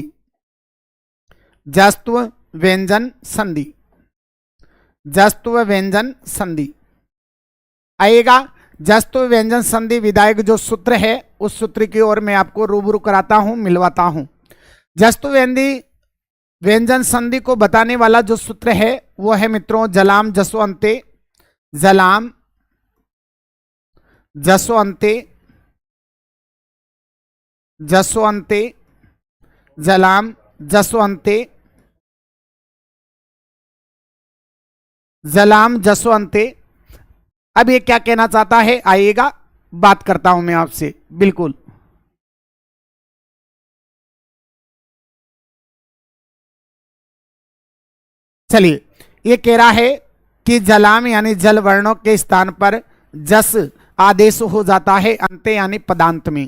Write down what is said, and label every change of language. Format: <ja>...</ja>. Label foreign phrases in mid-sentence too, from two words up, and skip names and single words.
<hi>जस्त्व व्यंजन संधि, जस्त्व व्यंजन संधि। आइएगा, जस्त्व व्यंजन संधि विधायक जो सूत्र है उस सूत्र की ओर मैं आपको रूबरू कराता हूं, मिलवाता हूं। जस्तु व्यंजन संधि को बताने वाला जो सूत्र है वो है मित्रों</hi> <sa>जलाम जसो अंते, जलाम जसो अंते, जसो अंते, जलाम जसो अंते, जलाम जसो अंते।</sa> <hi>अब ये क्या कहना चाहता है, आइएगा बात करता हूं मैं आपसे। बिल्कुल चलिए, ये कह रहा है कि जलाम यानी जल वर्णों के स्थान पर जस आदेश हो जाता है अंत यानी पदांत में।</hi>